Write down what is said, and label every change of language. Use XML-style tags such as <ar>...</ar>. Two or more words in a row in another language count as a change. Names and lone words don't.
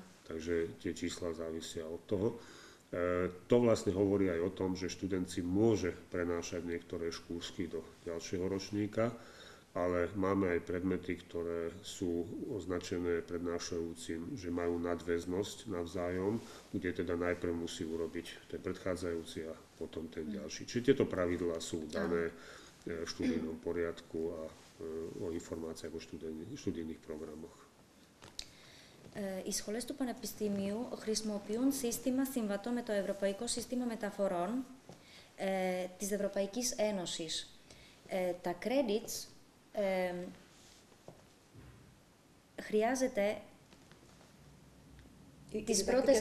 <sk>Takže tie čísla závisia od toho. To vlastne hovorí aj o tom, že študent si môže prenášať niektoré škúrsky do ďalšieho ročníka, ale máme aj predmety, ktoré sú označené prednášajúcim, že majú nadväznosť navzájom, kde teda najprv musí urobiť ten predchádzajúci a potom ten ďalší. Čiže tieto pravidlá sú dané v študijnom poriadku a o informáciách o študijných programoch.</sk> <el>Οι σχολές του Πανεπιστημίου χρησιμοποιούν σύστημα συμβατό με το Ευρωπαϊκό Σύστημα Μεταφορών της Ευρωπαϊκής Ένωσης. Τα credits χρειάζεται τις πρώτες,</el>